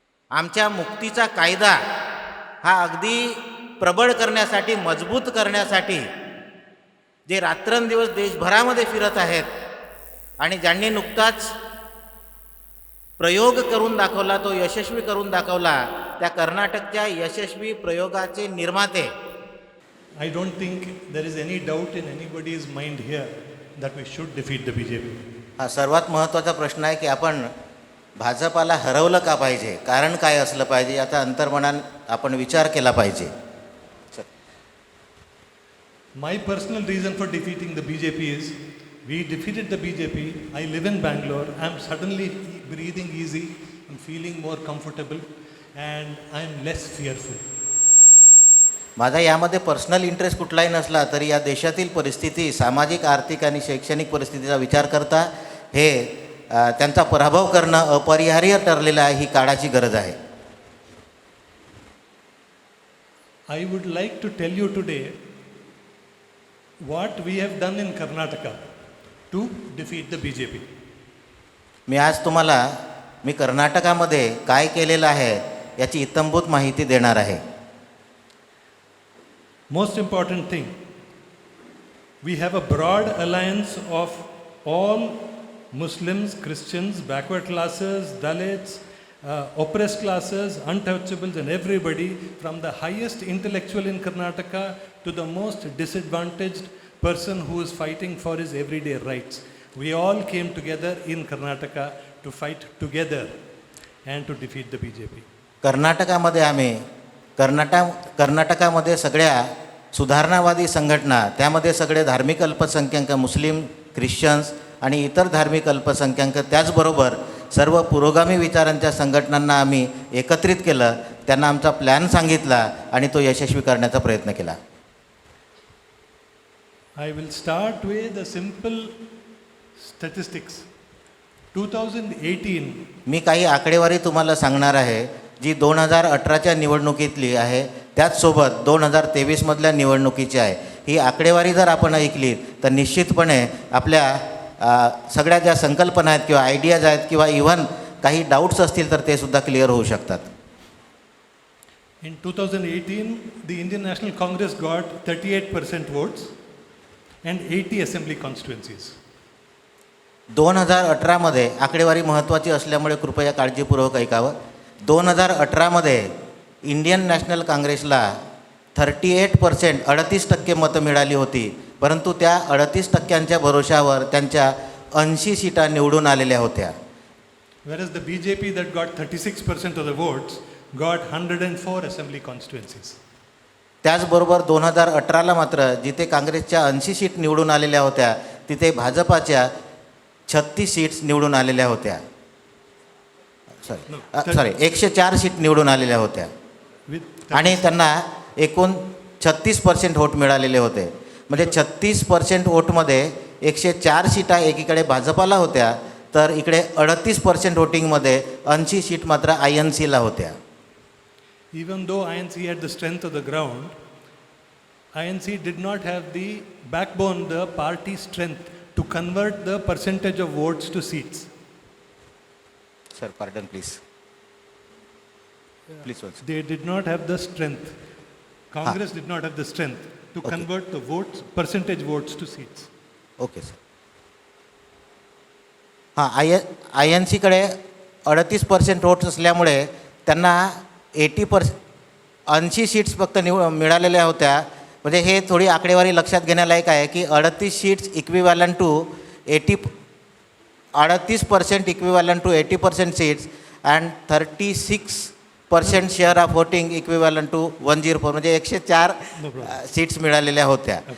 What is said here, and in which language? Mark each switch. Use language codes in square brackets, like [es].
[mr] आमच्या मुक्तीचा कायदा हा अगदी प्रबळ करण्यासाठी, मजबूत करण्यासाठी जे रात्रंदिवस देशभरामध्ये फिरत आहेत आणि ज्यांनी नुकताच प्रयोग करून दाखवला, तो यशस्वी करून दाखवला, त्या कर्नाटकच्या यशस्वी प्रयोगाचे निर्माते. [en] I don't think there is any doubt in anybody's mind here that we should defeat the BJP. [mr] हा सर्वात महत्त्वाचा प्रश्न आहे की आपण भाजपाला हरवलं का पाहिजे, कारण काय असलं पाहिजे, याचा अंतर्मनात आपण विचार केला पाहिजे. [en] My personal reason for defeating the BJP is, we defeated the BJP. I live in Bangalore. I'm suddenly breathing easy. I'm feeling more comfortable and I'm less fearful. [mr] माझा यामध्ये पर्सनल इंटरेस्ट कुठलाही नसला तरी या देशातील परिस्थिती, सामाजिक, आर्थिक आणि शैक्षणिक परिस्थितीचा विचार करता हे त्यांचा पराभव करणं अपरिहार्य ठरलेलं आहे. ही काळाची गरज आहे. [en] I would like to tell you today what we have done in Karnataka to defeat the BJP. [mr] मी आज तुम्हाला कर्नाटकामध्ये काय केलेलं आहे याची इत्थंभूत माहिती देणार आहे. [en] Most important thing, we have a broad alliance of all Muslims, Christians, backward classes, Dalits, oppressed classes, untouchables and everybody, from the highest intellectual in Karnataka to the most disadvantaged person who is fighting for his everyday rights. We all came together in Karnataka to fight together and to defeat the BJP. [mr] कर्नाटकामध्ये आम्ही कर्नाटकामध्ये सगळ्या सुधारणावादी संघटना, त्यामध्ये सगळे धार्मिक अल्पसंख्याक, मुस्लिम, Christians आणि इतर धार्मिक अल्पसंख्याक, त्याचबरोबर सर्व पुरोगामी विचारांच्या संघटनांना आम्ही एकत्रित केलं, त्यांना आमचा प्लॅन सांगितला आणि तो यशस्वी करण्याचा प्रयत्न केला. [en] I will start with a simple statistics. 2018, [mr] मी काही आकडेवारी तुम्हाला सांगणार आहे जी 2018च्या निवडणुकीतली आहे, त्याचसोबत 2023मधल्या निवडणुकीची आहे. ही आकडेवारी जर आपण ऐकली तर निश्चितपणे आपल्या सगळ्या ज्या संकल्पना आहेत किंवा आयडियाज आहेत किंवा इव्हन काही डाऊट्स असतील तर ते सुद्धा क्लिअर होऊ शकतात. [en] in 2018, the Indian National Congress got 38% votes and 80 assembly constituencies. [mr] 2018मध्ये आकडेवारी महत्त्वाची असल्यामुळे कृपया काळजीपूर्वक ऐकावं. 2018मध्ये इंडियन नॅशनल काँग्रेसला 38%, 38% मतं मिळाली होती, परंतु त्या 38%च्या भरोशावर त्यांच्या 80 सीटा निवडून आलेल्या होत्या. [en] Whereas the BJP that got 36% of the votes got 104 assembly constituencies. [mr] त्याचबरोबर 2018ला मात्र जिथे काँग्रेसच्या 80 सीट निवडून आलेल्या होत्या तिथे भाजपाच्या 36 सीट्स निवडून आलेल्या होत्या. सॉरी 104 सीट निवडून आलेल्या होत्या आणि त्यांना एकूण 36% वोट मिळालेले होते. म्हणजे 36% वोटमध्ये 104 सीटा एकीकडे भाजपाला होत्या, तर इकडे 38% वोटिंगमध्ये 80 सीट मात्र INCला होत्या. [en] Even though INC had the strength of the ground, INC did not have the backbone, the party strength to convert the percentage of votes to seats. Sir, pardon please. Please once. They did not have the strength. Congress did not have the strength to convert the votes, percentage votes to seats. Okay sir. [mr] हां, INCकडे 38% votes असल्यामुळे त्यांना 80 seats फक्त मिळालेल्या होत्या. म्हणजे हे थोडी आकडेवारी लक्षात घेण्यालायक आहे की 38 seats [en] equivalent to 38% equivalent to 80% seats and 36% share of voting equivalent to 104, [mr] म्हणजे 104 सीट्स मिळालेल्या होत्या.